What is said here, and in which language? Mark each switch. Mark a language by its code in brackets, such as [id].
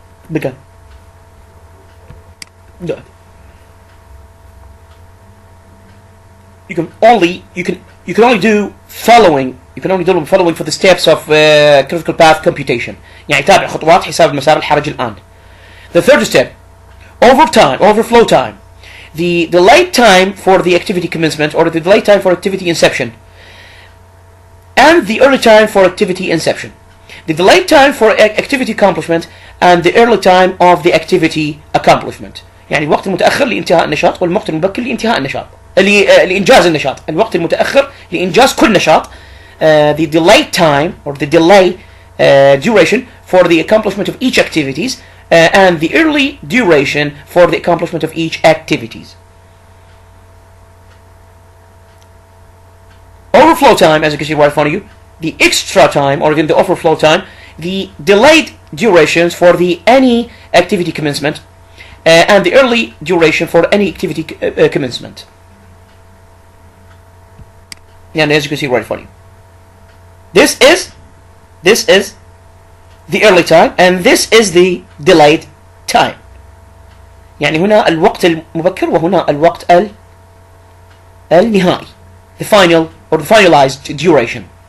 [en] Begin. Good. You can only do following. You can only do following for the steps of critical path computation. [ar] يعني تابع خطوات حساب المسار الحرج الآن. [en] The third step, overflow time. The delayed time for the activity commencement or the delayed time for activity inception, and the early time for activity inception. The delayed time for activity accomplishment and the early time of the activity accomplishment. [ar] يعني الوقت المتأخر لانتهاء النشاط والوقت المبكر لانتهاء النشاط لإنجاز النشاط. الوقت المتأخر لإنجاز كل نشاط. [en] The delayed time or the delay duration for the accomplishment of each activities and the early duration for the accomplishment of each activities. Overflow time, as you can see right in front of you, the extra time or even the overflow time, the delayed durations for the any activity commencement and the early duration for any activity commencement. And as you can see right in front of you, this is the early time and this is the delayed time. [ar] يعني هنا الوقت المبكر وهنا الوقت النهائي, [en] the final or the finalized duration.